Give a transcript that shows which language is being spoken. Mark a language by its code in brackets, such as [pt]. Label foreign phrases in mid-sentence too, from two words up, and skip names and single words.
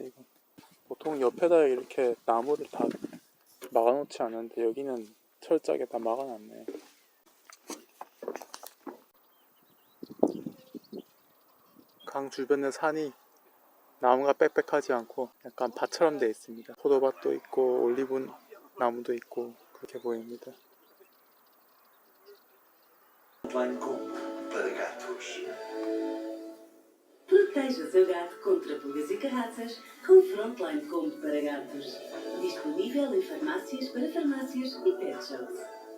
[ko] 이건 보통 옆에다 이렇게 나무를 다 막아놓지 않는데 여기는 철저하게 다 막아놨네. 강 주변의 산이 나무가 빽빽하지 않고 약간 밭처럼 되어 있습니다. 포도밭도 있고 올리브 나무도 있고 그렇게 보입니다. [pt] Proteja o seu gato contra pulgas e carraças com Frontline Combo para gatos. Disponível em farmácias para farmácias e pet shops.